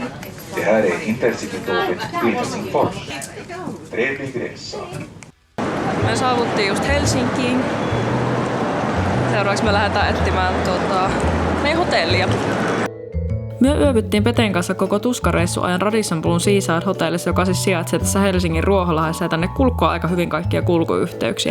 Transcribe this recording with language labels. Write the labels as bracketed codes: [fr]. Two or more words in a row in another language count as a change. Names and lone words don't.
[sv] Det här är Intercity-tåget till Helsingfors. Trevlig resa. [fi] Me saavuttiin just Helsinkiin. Seuraavaksi me lähdetään etsimään meidän hotellia. Me yövyttiin Peten kanssa koko tuskareissu ajan Radisson Blun Seaside hotellissa, joka siis sijaitsee tässä Helsingin Ruoholahdessa, ja tänne kulkee aika hyvin kaikkia kulkuyhteyksiä.